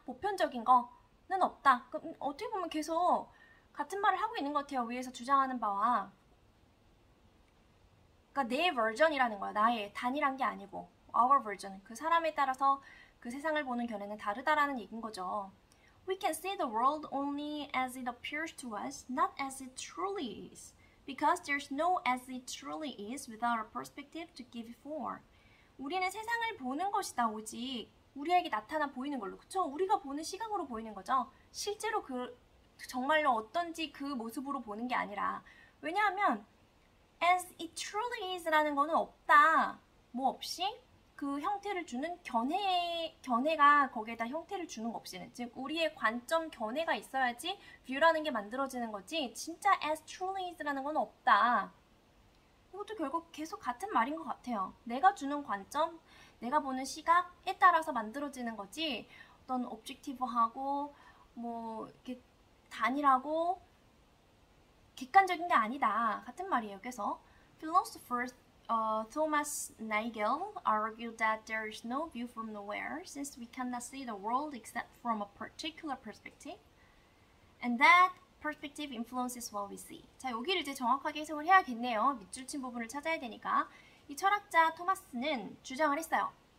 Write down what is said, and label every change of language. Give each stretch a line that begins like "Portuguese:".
Korean: 보편적인 거는 없다. 그럼 어떻게 보면 계속 같은 말을 하고 있는 것 같아요. 위에서 주장하는 바와. 그러니까 내 버전이라는 거야. 나의 단일한 게 아니고 our version. 그 사람에 따라서 그 세상을 보는 견해는 다르다라는 얘기인 거죠.
English: We can see the world only as it appears to us, not as it truly is. Because there's no as it truly is without a perspective to give it form.
Korean: 우리는 세상을 보는 것이다. 오직 우리에게 나타나 보이는 걸로. 그쵸? 우리가 보는 시각으로 보이는 거죠. 실제로 정말로 어떤지 그 모습으로 보는 게 아니라. 왜냐하면
English: as it truly is
Korean: 라는 거는 없다. 뭐 없이 그 형태를 주는 견해가 거기에다 형태를 주는 거 없이는, 즉 우리의 관점 견해가 있어야지 view라는 게 만들어지는 거지 진짜
English: as truly is
Korean: 라는 건 없다. 이것도 결국 계속 같은 말인 것 같아요. 내가 주는 관점, 내가 보는 시각에 따라서 만들어지는 거지 어떤 objective하고 뭐 이렇게 단일하고 객관적인 게 아니다. 같은 말이에요.
English: 그래서 philosophers Thomas Nagel argued that there is no view from nowhere since we cannot see the world except from a particular perspective, and that perspective influences what we see.
Korean: 자, 여기를 이제 정확하게 해석을 해야겠네요. 밑줄 친 부분을 찾아야 되니까. 이 철학자 토마스는 주장을 했어요.